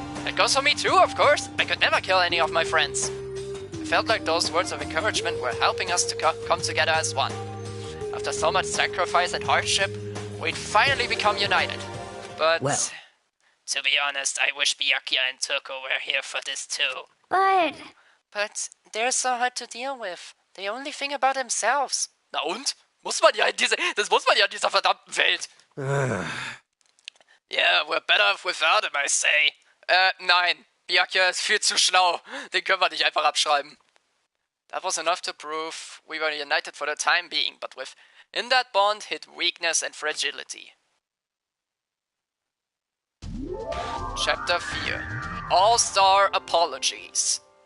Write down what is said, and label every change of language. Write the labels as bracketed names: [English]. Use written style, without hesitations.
[English] It goes for me too, of course. I could never kill any of my friends. I felt like those words of encouragement were helping us to come together as one. After so much sacrifice and hardship, we'd finally become united. But... Well. To be honest, I wish Byakuya and Toko were here for this too. But they're so hard to deal with. They only think about themselves. [German] Na und? Das muss man ja in dieser verdammten Welt. [English] Yeah, we're better off without him, I say. [German] Nein. Byakuya ist viel zu schlau. Den können wir nicht einfach abschreiben. [English] That was enough to prove we were united for the time being, but within that bond hid weakness and fragility. Chapter 4. All-Star Apologies.